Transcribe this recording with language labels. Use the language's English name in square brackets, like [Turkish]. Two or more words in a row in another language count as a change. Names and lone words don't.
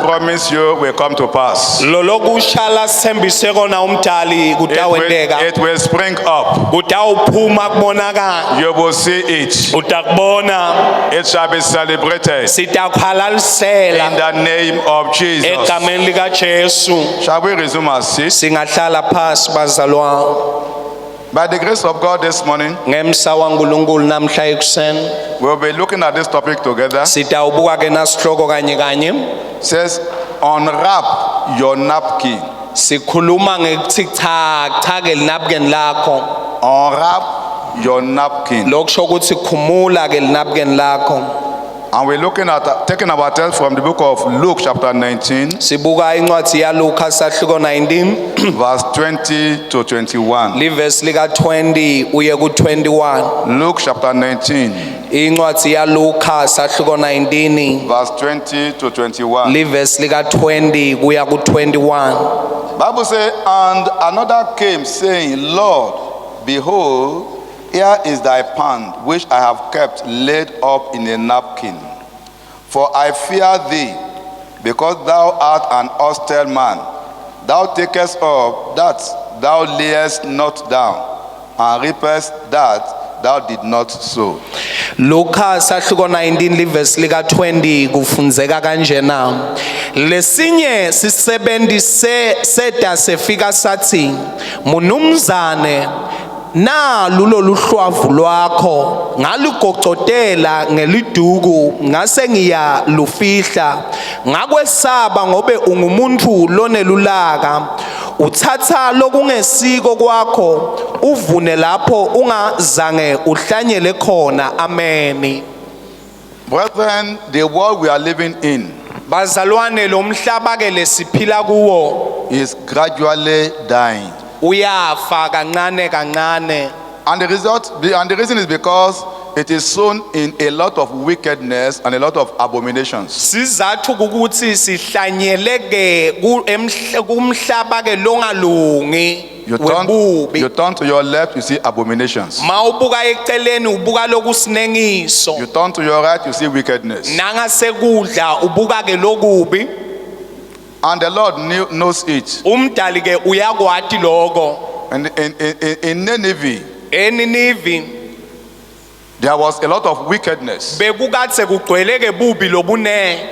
[English] promised you will come to pass. [Swati] Lolokushala sithembise kona umdali kutawendeka. [English] It will spring up. [Swati] Kutawuphuma kubonakala. [English] You will see it. [Swati] Utakubona. [English] It shall be celebrated [Swati] Sitakhalalisela. [English] in the name of Jesus. [Swati] Egameni lika Jesu. [English] Shall we resume our seat? [Swati] Singahlala phasi bazalwane. [English] By the grace of God this morning, [Swati] Ngemsa waNkulunkulu namhla ekuseni [English] we'll be looking at this topic together. [Swati] sitawubuka ke nasihloko kanye kanye. [English] It says, unwrap your napkin. [Swati] Sikhuluma ngekuthi cha ke linapkin lakho. [English] Unwrap your napkin. [Swati] Lokusho ukuthi khumula ke linapkin lakho. [English] And we're looking at, taking our text from the book of Luke chapter 19, [Swati] Sibuka incwadi yaLuka sahluko 19 [English] verse 20 to 21. [Swati] liverse lika 20 uye ku 21. [English] Luke chapter 19, [Swati] Incwadi yaLuka sahluko 19 [English] verse 20 to 21. [Swati] liverse lika 20 kuya ku 21. [English] Bible says, and another came saying, Lord, behold, here is thy pound, which I have kept laid up in a napkin. For I fear thee, because thou art an austere man. Thou takest up that thou layest not down, and reapest that thou did not sow. [Swati] Luka sahluko 19 liverse lika 20 kufunzeka kanjena. Lesinye sisebenzise seda sefika sathi, Munumzane, na lulo luhlwavu lwakho ngalugocotela ngeliduku ngase ngiya lufihla ngakwesaba ngobe ungumuntu lonelulaka uthatha lokungesiko kwakho uvune lapho ungazange uhlanyele khona. [English] Amen. Brethren, the world we are living in [Swati] Bazalwane lo mhlaba ke lesiphila kuwo [English] is gradually dying. [Swati] uyafa kancane kancane. [English] And the reason is because it is sown in a lot of wickedness and a lot of abominations. [Swati] Sizathu ukuthi sihlanyeleke kumhlaba ke longalungi [English] You [Swati] webubi. [English] turn to your left, you see abominations. [Swati] Mawubuka eceleni ubuka lokusinengiso. [English] You turn to your right, you see wickedness. [Swati] Nangasekudla ubuka ke lokubi. [English] And the Lord knows it. [Swati] Umdali ke uyakwati lokho. [English] And in Nineveh, [Swati] Eninivi [English] there was a lot of wickedness. [Swati] bekukatse kugcwele ke bubi lobune.